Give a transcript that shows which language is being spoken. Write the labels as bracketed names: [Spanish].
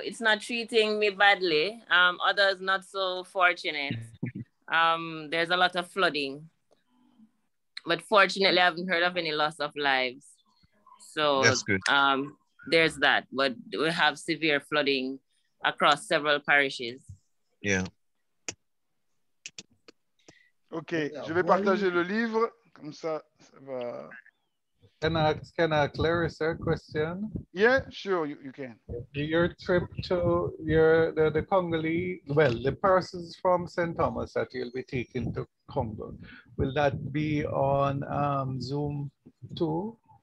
[English] It's not treating me badly. Others not so fortunate. There's a lot of flooding. But fortunately, I haven't heard of any loss of lives. So that's good. There's that. But we have severe flooding across several parishes. Yeah. [French] Ok, je vais partager le livre. Comme ça, ça va... [English] Can I clarify a question? Yeah, sure, you can. Your trip to the Congolese, well, the persons from St. Thomas that you'll be taking to Congo, will that be on Zoom too?